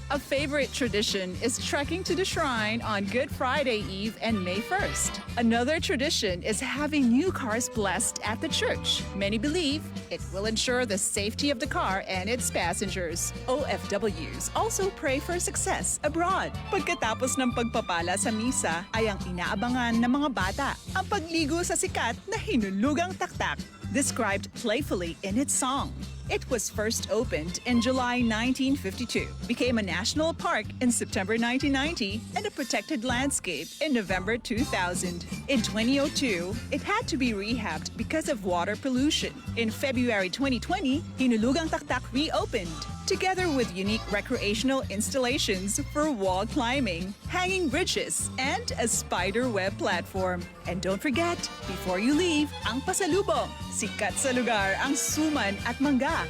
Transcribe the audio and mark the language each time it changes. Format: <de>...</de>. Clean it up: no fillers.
<en>A favorite tradition is trekking to the shrine on Good Friday Eve and May 1st. Another tradition is having new cars blessed at the church. Many believe it will ensure the safety of the car and its passengers. OFWs also pray for success abroad.</en> <tl>Pagkatapos ng pagpapala sa misa ay ang inaabangan ng mga bata, ang pagligo sa sikat na Hinulugang Taktak,</tl> <en>described playfully in its song. It was first opened in July 1952, became a national park in September 1990, and a protected landscape in November 2000. In 2002, it had to be rehabbed because of water pollution. In February 2020, Hinulugang Taktak reopened, together with unique recreational installations for wall climbing, hanging bridges, and a spider web platform. And don't forget, before you leave, ang pasalubong.</en> <tl>Sikat sa lugar ang suman at mangga.</tl>